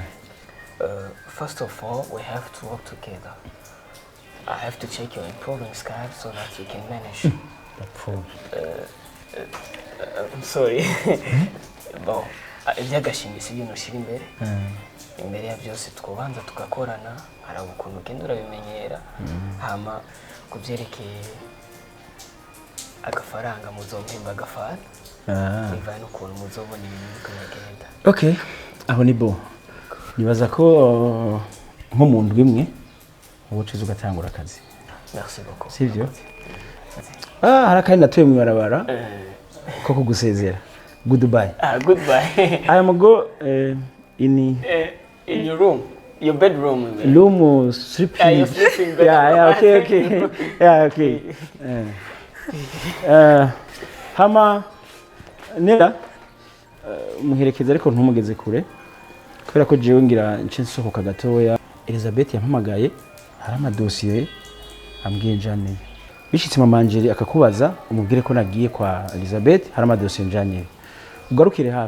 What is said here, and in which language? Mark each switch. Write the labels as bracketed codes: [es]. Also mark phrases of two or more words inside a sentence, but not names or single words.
[en] First of all, we have to work together. I have to check your improving skills so that we can manage. I'm sorry. [rn] Bon, ibyagashimisi ibintu ushira imbere. Imbere ya byose twobanza tugakorana, hari ukuntu ugenda urabimenyera. Hama kubyerekeye agafaranga muzompemba agafara. Bivanye n'ukuntu muzobona ibintu kugenda. Okay, aho ni bo. Nibaza ko nko mu ndwi imwe ubucuzi ugatangura akazi. [fr] Merci beaucoup. [rn] Sivyo? Harakandi natuye mwibarabara ko kugusezera. [en] Goodbye. Goodbye. I am go in your room, your bedroom. Room sleeping. You're sleeping. Okay. Okay. [rn] Hama nera muherekeza ariko ntumugeze kure kubera ko jewe ngira nce nsohoka gatoya. Elizabeth yampamagaye hari amadosiye ambwiye njane bishitse mama Angeli akakubaza umubwire ko nagiye kwa Elizabeth hari amadosiye njanye ugarukire hafi.